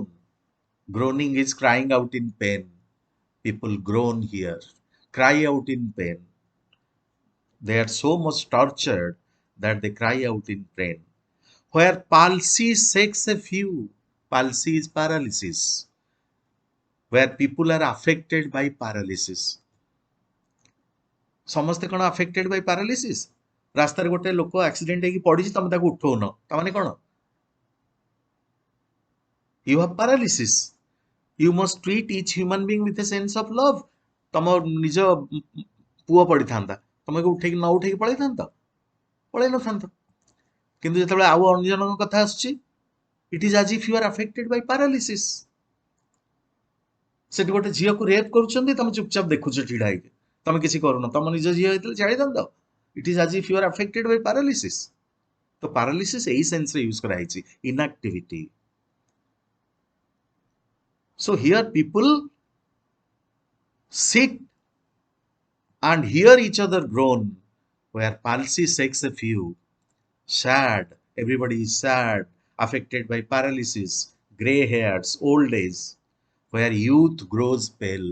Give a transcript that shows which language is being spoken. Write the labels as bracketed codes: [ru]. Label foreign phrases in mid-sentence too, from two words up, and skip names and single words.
[en] Groaning is crying out in pain. People groan here, cry out in pain. They are so much tortured that they cry out in pain. Where palsy shakes a few, palsy is paralysis, where people are affected by paralysis. [or] ସମସ୍ତେ କଣ [en] affected by paralysis? [or] ରାସ୍ତାରେ ଗୋଟେ ଲୋକ ଆକ୍ସିଡେଣ୍ଟ ହେଇକି ପଡ଼ିଛି, ତମେ ତାକୁ ଉଠଉନ, ତାମାନେ କଣ? [en] You have paralysis. You must treat each human being with a sense of love. [or] ତମ ନିଜ ପୁଅ ପଡ଼ିଥାନ୍ତା, ତମକୁ ଉଠେଇକି ନ ଉଠେଇକି ପଳେଇଥାନ୍ତ, ପଳେଇ ନଥାନ୍ତ। କିନ୍ତୁ ଯେତେବେଳେ ଆଉ ଅନ୍ୟଜଣଙ୍କ କଥା ଆସୁଛି, [en] it is as if you are affected by paralysis. [or] ସେଠି ଗୋଟେ ଝିଅକୁ ରେପ୍ କରୁଛନ୍ତି, ତମେ ଚୁପଚାପ ଦେଖୁଛ ଛିଡ଼ା ହେଇକି, ତମେ କିଛି କରୁନ। ତମ ନିଜ ଝିଅ ହେଇଥିଲେ ଛାଡ଼ିଥାନ୍ତ। [en] It is as if you are affected by paralysis. [or] ତ paralysis ଏଇ ସେନ୍ସରେ ୟୁଜ କରାଯାଇଛି, [en] inactivity. So here people sit and hear each other groan, where palsy shakes a few. Sad, everybody is sad, affected by paralysis, grey hairs, old age, where youth grows pale.